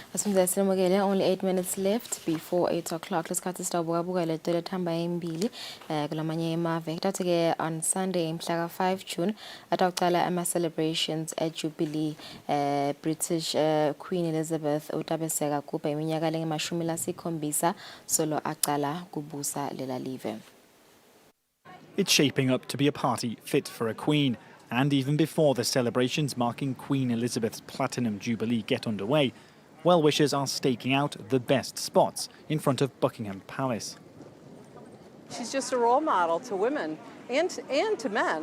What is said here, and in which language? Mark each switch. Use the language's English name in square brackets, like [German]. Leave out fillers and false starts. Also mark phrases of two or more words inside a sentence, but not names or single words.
[English] Only 8 minutes left before 8 o'clock. [Swati] Lesikhathi sitawubuka letele ethamba embili kulamanye emave. Kuthi-ke [English] on Sunday [Swati] mhla 5 June atawucala ama- [English] celebrations at Jubilee. [Swati] British Queen Elizabeth utabeseka kuba iminyaka lengemashumi lasikhombisa solo aqala kubusa lela live. [English] It's shaping up to be a party fit for a queen. And even before the celebrations marking Queen Elizabeth's Platinum Jubilee get underway, well-wishers are staking out the best spots in front of Buckingham Palace. She's just a role model to women and to men.